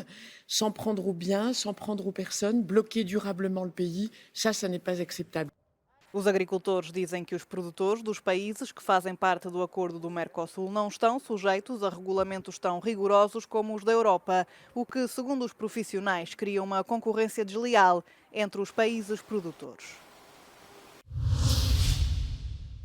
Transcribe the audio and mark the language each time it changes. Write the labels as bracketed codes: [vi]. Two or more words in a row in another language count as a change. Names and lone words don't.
[fr] S'en prendre aux biens, s'en prendre aux personnes, bloquer durablement le pays, ça n'est pas acceptable. [pt] Os agricultores dizem que os produtores dos países que fazem parte do acordo do Mercosul não estão sujeitos a regulamentos tão rigorosos como os da Europa, o que, segundo os profissionais, cria uma concorrência desleal entre os países produtores.